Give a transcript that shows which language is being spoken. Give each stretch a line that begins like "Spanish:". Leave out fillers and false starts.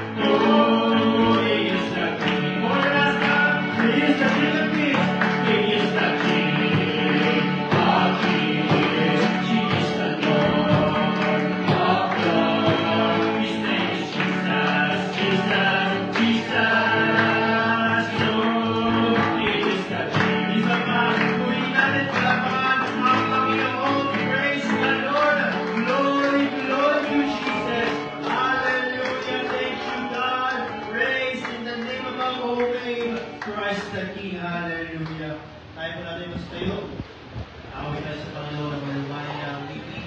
English: Oh, He is the King. For the last time, He is the King of Kings. He is the King of Kings. He is the Lord of Lords. His name is Jesus, Jesus, Jesus. Oh, He is the King. He's the man.
Filipino: Purihin natin palakpakan ang Panginoon.
English: Praise the Lord. Glory, glory to Jesus. Hallelujah. Thank you, God. Praise in the name of our holy name, Christ the King.
Filipino: Hallelujah. Tayo po natin magtayo. Awit tayo sa Panginoon ng malumayan na awitin.